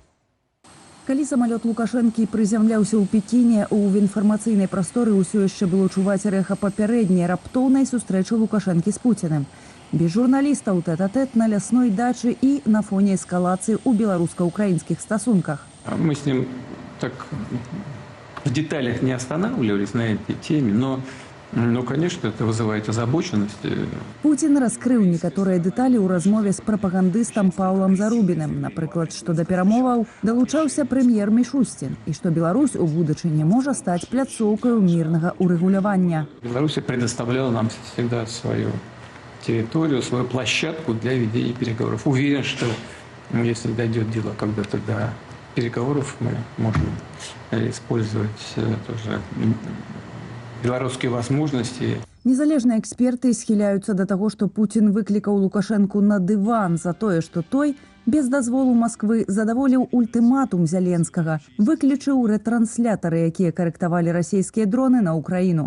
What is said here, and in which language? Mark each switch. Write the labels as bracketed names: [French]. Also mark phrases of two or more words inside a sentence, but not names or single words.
[Belarusian] Калі самалёт Лукашэнкі прызямляўся ў Пекіне, у інфармацыйнай прасторы ўсё яшчэ было чуваць рэха папярэдняй раптоўнай сустрэчы Лукашэнкі з Пуціным. Без журналістаў тэт-а-тэт на лясной дачы і на фоне эскалацыі ў беларуска-украінскіх стасунках. [Russian] Мы с ним так в деталях не останавливались на этой теме, но, конечно, это вызывает озабоченность. [Belarusian] Путін раскрыў некаторыя дэталі ў размове з прапагандыстам Паўлам Зарубіным. Напрыклад, што да перамоваў далучаўся прэм'ер Мішустін і што Беларусь у будучыні можа стаць пляцоўкаю мірнага ўрэгулявання. [Russian] Беларусь предоставляла нам всегда свою территорию, свою площадку для ведения переговоров. Уверен, что если дойдет дело когда-то до переговоров, мы можем использовать тоже беларускія возможности. [Belarusian] Незалежныя эксперты схіляюцца да таго, што Путін выклікаў Лукашэнку на дыван за тое, што той без дазволу Масквы задаволіў ультыматум Зяленскага, выключыў рэтрансляторы, якія карэктавалі расійскія дроны на Украіну.